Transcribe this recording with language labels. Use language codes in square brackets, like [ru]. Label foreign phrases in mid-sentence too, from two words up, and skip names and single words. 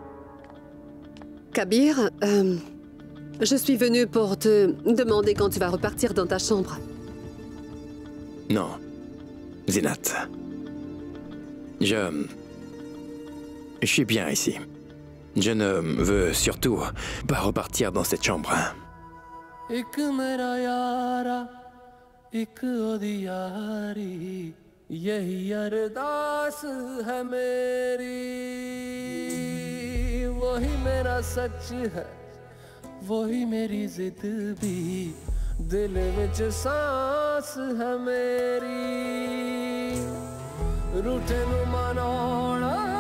[fr] Kabir, je suis venue pour te demander quand tu vas repartir dans ta chambre. Non, Zeenat. Je suis bien ici. Je ne veux surtout pas repartir dans cette chambre. [hi] यही अरदास है मेरी वही मेरा सच है वही मेरी जिद भी दिल विच सांस है मेरी [pa] रूठे नू मनाना